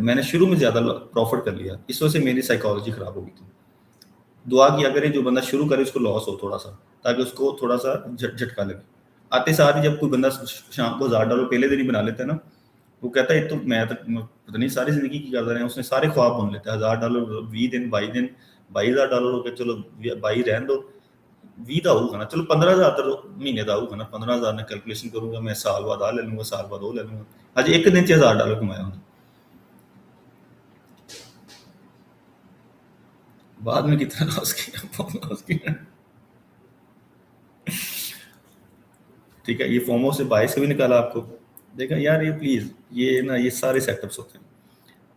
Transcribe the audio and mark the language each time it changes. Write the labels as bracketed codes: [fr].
[hi] मैंने शुरू में ज़्यादा प्रॉफिट कर लिया, इस वजह से मेरी साइकोलॉजी खराब हो गई थी। दुआ किया करें जो बंदा शुरू करे उसको लॉस हो थोड़ा सा, ताकि उसको थोड़ा सा झटका लगे। आते साथ ही जब कोई बंदा शाम को $1000 पहले दिन ही बना लेता है ना, वो कहता है ये तो मैं तक पता नहीं सारी जिंदगी की करता रहे हैं, उसने सारे ख्वाब बुन लेते हैं। $1000 20 दिन 22 दिन, $22,000 हो गए, चलो 22 रहने दो, [pa] 20 ਦਾ ਹੋਊਗਾ ਨਾ, ਚਲੋ 15,000 ਤਾਂ ਮਹੀਨੇ ਦਾ ਹੋਊਗਾ ਨਾ, 15,000 ਨਾਲ ਕੈਲਕੂਲੇਸ਼ਨ ਕਰੂੰਗਾ ਮੈਂ, ਸਾਲ ਬਾਅਦ ਆ ਲੈ ਲੂੰਗਾ, ਸਾਲ ਬਾਅਦ ਉਹ ਲੈ ਲੂੰਗਾ। ਅੱਜ ਇੱਕ ਦਿਨ ਚ $1000 ਕਮਾਇਆ ਉਹਨੇ, [hi] बाद में कितना लॉस किया, बहुत लॉस किया, ठीक है। ये फोमो से बाई से भी निकाला आपको, देखा यार, ये प्लीज ये ना, ये सारे सेटअप्स होते हैं।